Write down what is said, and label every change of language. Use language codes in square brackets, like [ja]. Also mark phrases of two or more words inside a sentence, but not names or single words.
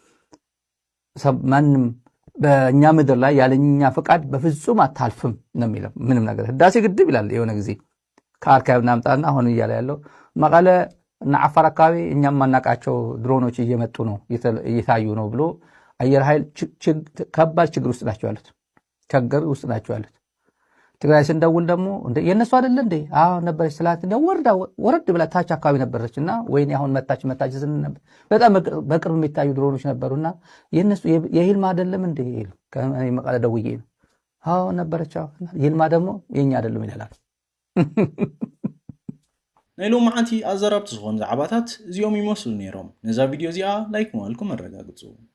[am] ማንም በእኛ ምድር ላይ ያለኛ ፍቃድ በፍጹም አታልፍም ነው የሚለው። ምንም ነገር ህዳሴ ግድብ ይላል የሆነ ጊዜ ከአርካይቭ ናምጣና አሁን እያለ ያለው መቀለ እና አፋር አካባቢ እኛም ማናቃቸው ድሮኖች እየመጡ ነው እየታዩ ነው ብሎ አየር ኃይል ከባድ ችግር ውስጥ ናቸው ያሉት። ትግራይ ስንደውል ደግሞ የነሱ አይደለ እንዴ? አዎ ነበረች ስላት ወረድ ብላ ታች አካባቢ ነበረችና ወይኔ አሁን መጣች በጣም በቅርብ የሚታዩ ድሮኖች ነበሩና የነሱ የሂልማ አይደለም እንዴ? ከእኔ መቀለ ደውዬ ነው። አዎ ነበረች። ሂልማ ደግሞ የኛ አይደለም ይላል። [ti] ናይሎ ማዓንቲ ኣዘራብቲ ዝኾኑ ዛዕባታት እዚኦም ይመስሉ ነይሮም። ነዛ ቪድዮ እዚኣ ላይክ ማልኩም ኣረጋግፁ።